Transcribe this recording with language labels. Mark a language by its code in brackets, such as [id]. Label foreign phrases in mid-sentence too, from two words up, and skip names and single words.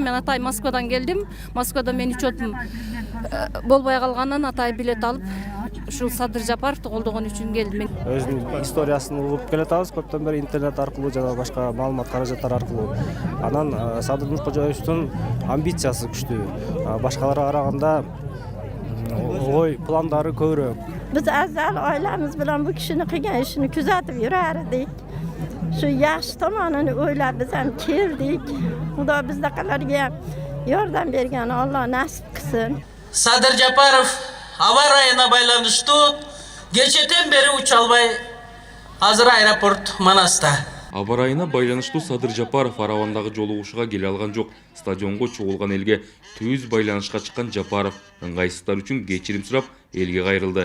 [ky] Мен атай Москвадан келдим. Москвада мен учетум болбой калганынан атай билет алып ушул Садыр Жапаровду колдогон үчүн келдим. Өзүнүн историясын угуп келатабыз көптөн бери интернет аркылуу жана башка маалымат каражаттар аркылуу. Анан Садыр Нуркожоевичтин амбициясы күчтүү. Башкаларга караганда ой пландары көбүрөөк. [uz] Biz azal oilamiz bilan bu kishini qilgan ishini kuzatib yurardik. Shu yaxshi tomonini o'ylab biz ham keldik. Xudo bizdaqalarga yordam bergani Alloh nasib qilsin. [ky] Садыр Жапаров аварияна байланыштуу кечеден бери уча албай азыр аэропорт Манаста. Аба ырайына байланыштуу Садыр Жапаров Аравандагы жолугушууга келе алган жок. Стадионго чогулган элге түз байланышка чыккан Жапаров ыңгайсыздар үчүн кечирим сурап элге кайрылды.